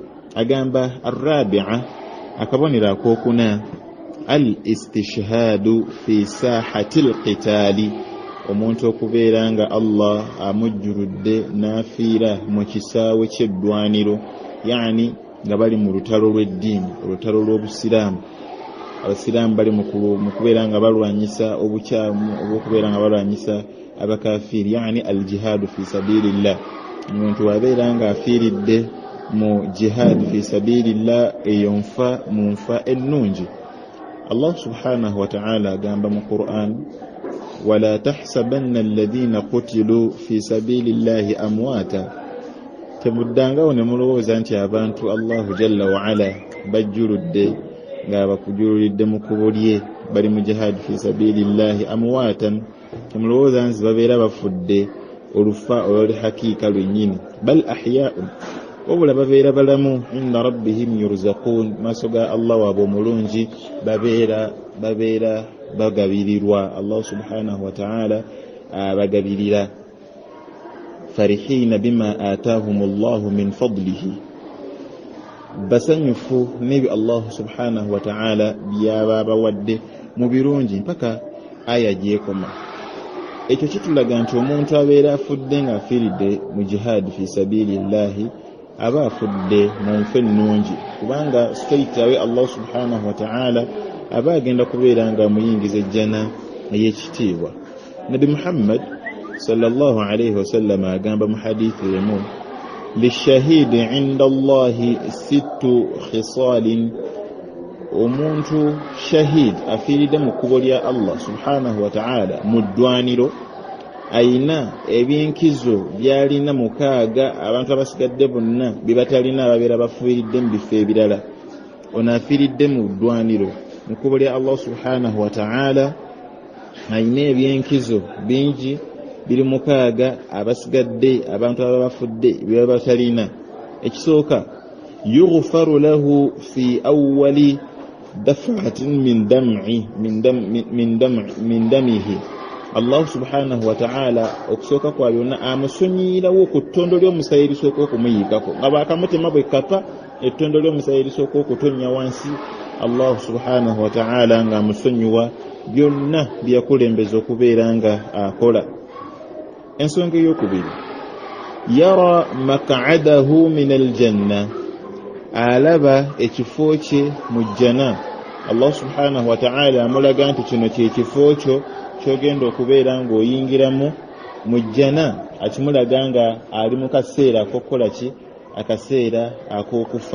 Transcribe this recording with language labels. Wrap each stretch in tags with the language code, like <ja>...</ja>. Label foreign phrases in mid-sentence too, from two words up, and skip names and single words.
<lg>Agamba arrabi'a, akabonero akokuna,</lg> <ar>الاستشهاد في ساحة القتال,</ar> <lg>omuntu okubeera nga Allah amujjuludde n'afiira mu kisaawe ky'eddwaniro, yani nga bali mu lutalo lw'eddiini, olutalo lw'obusiraamu. Abasiraamu bali mu kubeera nga balwanyisa obukyamu obw'okubeera nga balwanyisa abakafiiri, yani</lg> <ar>الجهاد في سبيل الله.</ar> <lg>Omuntu wabeera nga afiiridde mu</lg> <ar>جهاد في سبيل الله,</ar> <lg>eyo nfa mu nfa ennungi.</lg> <ar>الله سبحانه وتعالى</ar> <lg>agamba mu Qur'an,</lg> <ar>ولا تحسبن الذين قتلوا في سبيل الله أمواتا,</ar> <lg>temuddangawo ne mulowooza nti abantu Allahu jalla wa ala bajjuludde nga bakujululidde mu kkubo lye, bali mu</lg> <ar>جهاد في سبيل الله أمواتا,</ar> <lg>temulowooza nti babeera bafudde olufa olwali hakiika lwennyini,</lg> <ar>بل أحياء,</ar> <lg>wabula babeera balamu</lg> <ar>عند ربهم يرزقون</ar> <lg>maaso ga Allah waabwe omulungi babeera bagabirirwa.</lg> <ar>الله سبحانه وتعالى</ar> <lg>bagabirira.</lg> <ar>فرحين بما آتاهم الله من فضله,</ar> <lg>basanyufu nebi</lg> <ar>الله سبحانه وتعالى</ar> <lg>byaba bawadde mu birungi mpaka aya gyekoma. Ekyo kitulaga nti omuntu abeera afudde nga afiiridde mu</lg> <ar>جهاد في سبيل الله</ar> <lg>aba afudde mu nfe ennungi, kubanga</lg> <en>straight away</en> <ar>الله سبحانه وتعالى</ar> <lg>aba agenda kubeera nga amuyingiza ejjana ey'ekitiibwa. Nabi Muhammad</lg> <ar>صلى الله عليه وسلم</ar> <lg>agamba mu hadithi emu,</lg> <ar>للشهيد عند الله ست خصال,</ar> <lg>omuntu shahid afiiridde mu kkubo lya</lg> <ar>الله سبحانه وتعالى</ar> <lg>mu ddwaniro ayina ebyenkizo byalina 6 abantu abasigadde bonna bibatalina ababeera bafiiridde mu bifo ebirala. Ono afiiridde mu ddwaniro mu kkubo lya</lg> <ar>الله سبحانه وتعالى</ar> <lg>ayina ebyenkizo bingi biri 6 abasigadde abantu abafudde bibatalina. Ekisooka,</lg> <ar>يغفر له في أول دفعة من دمه, الله سبحانه وتعالى</ar> <lg>okusooka kwa byonna amusonyiirawo ku ttondo ly'omusaayi erisooka okumuyiikako, nga bakamutema bwe kapa ettondo ly'omusaayi erisooka okutonnya wansi,</lg> <ar>الله سبحانه وتعالى</ar> <lg>nga amusonyiwa byonna byakulembeza okubeera nga akola. Ensonga ey'okubiri,</lg> <ar>يرى مقعده من الجنة,</ar> <lg>alaba ekifo kye mu jjana.</lg> <ar>الله سبحانه وتعالى</ar> <lg>amulaga nti kino kye kifo kyo kyogenda okubeera ng'oyingiramu mu jjana. Akimulaga nga ali mu kaseera ak'okukola ki? Akaseera ak'okufa.</lg>